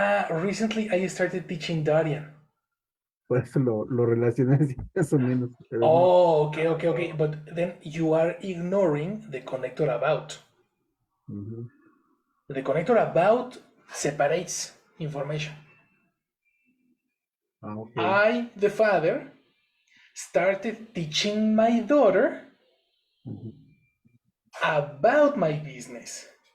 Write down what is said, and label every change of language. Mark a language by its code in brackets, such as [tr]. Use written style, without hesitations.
[en] Recently I started teaching Darian. [es] Por eso lo relacioné así, más o menos. Okay. [en] But then you are ignoring the connector about. The connector about separates information. Okay. I, the father, started teaching my daughter about my business.